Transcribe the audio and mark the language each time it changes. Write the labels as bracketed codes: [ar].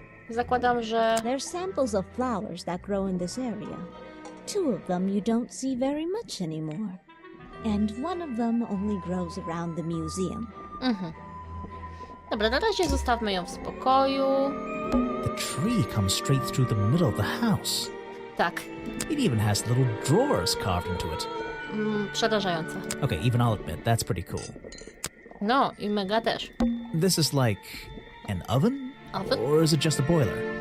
[pl] Zakładam, że... [en] They're samples of flowers that grow in this area. Two of them you don't see very much anymore. And one of them only grows around the museum. [pl] Dobra, na razie zostawmy ją w spokoju. [en] The tree comes straight through the middle of the house. [pl] Tak. [en] It even has little drawers carved into it. [pl] Przerażające. [en] Okay, even I'll admit, that's pretty cool. [pl] No, i mega też. [en] This is like an oven? Oven? Or is it just a boiler?